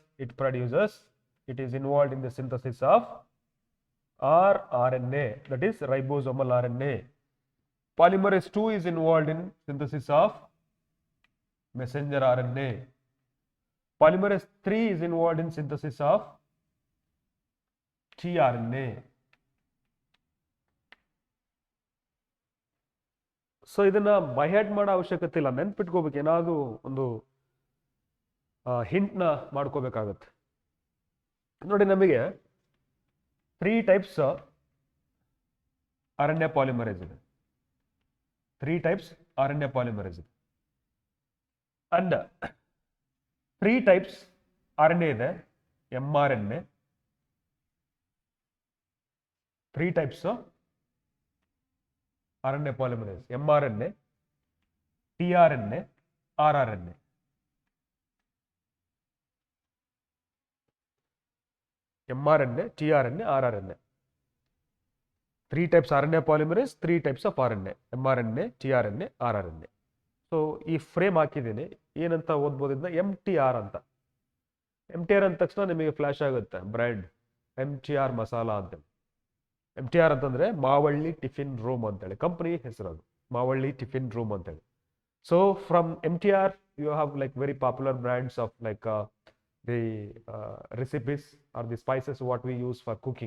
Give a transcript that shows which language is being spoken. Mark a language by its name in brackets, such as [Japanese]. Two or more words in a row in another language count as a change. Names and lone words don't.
[English] It is involved in the synthesis of rRNA, that is ribosomal RNA. Polymerase 2 is involved in synthesis of messenger RNA. Polymerase 3 is involved in synthesis of tRNA. [Kannada] ಸೊ ಇದನ್ನ [English] by heart [Kannada] ಮಾಡೋ ಅವಶ್ಯಕತೆ ಇಲ್ಲ, ನೆನ್ಪಿಟ್ಕೋಬೇಕು. ಏನಾದ್ರು ಒಂದು ಹಿಂಟ್ನ ಮಾಡ್ಕೋಬೇಕಾಗತ್ತೆ. ನೋಡಿ, ನಮಗೆ 3 [English] types RNA polymerase [Kannada] ಇದೆ. [English] 3 types RNA polymerase ಇದೆ. And 3 types RNA ಇದೆ. mRNA, 3 types RNA polymerase: mRNA, tRNA, rRNA. mRNA, tRNA, rRNA. 3 types RNA polymerase, 3 types of RNA: mRNA, tRNA, rRNA. [Kannada] ಸೊ ಈ ಫ್ರೇಮ್ ಹಾಕಿದ್ದೀನಿ. ಏನಂತ ಓದ್ಬೋದು ಇದನ್ನ? MTR ಅಂತ. MTR ಅಂದ ತಕ್ಷಣ ನಿಮಗೆ ಫ್ಲಾಶ್ ಆಗುತ್ತೆ ಬ್ರ್ಯಾಂಡ್ MTR ಮಸಾಲಾ ಅಂತೇಳಿ. MTR ಅಂತಂದ್ರೆ ಮಾವಳ್ಳಿ ಟಿಫಿನ್ ರೂಮ್ ಅಂತೇಳಿ ಕಂಪನಿ ಹೆಸರು, ಅದು ಮಾವಳ್ಳಿ ಟಿಫಿನ್ ರೂಮ್ ಅಂತೇಳಿ. [English] so from MTR you have like very popular brands of like the recipes or the spices what we use for cooking.